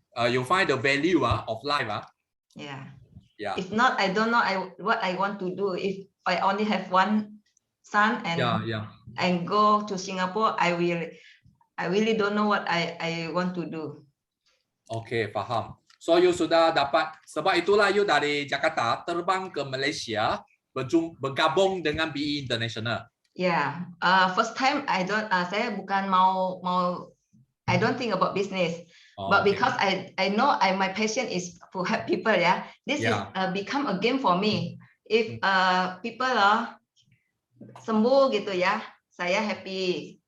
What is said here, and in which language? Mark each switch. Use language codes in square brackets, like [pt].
[en] You find the value of life. Yeah. Yeah. If not, I don't know what I want to do. If I only have one son and go to Singapore, I really don't know what I want to do. [ms] Okay, faham. So you sudah dapat, sebab itulah you dari Jakarta terbang ke Malaysia bergabung dengan BE International. [en] Yeah. First time [id] saya bukan mau [en] I don't think about business. But because I know my passion is to help people, this is become a game for me. If people [id] sembuh gitu saya [en] happy.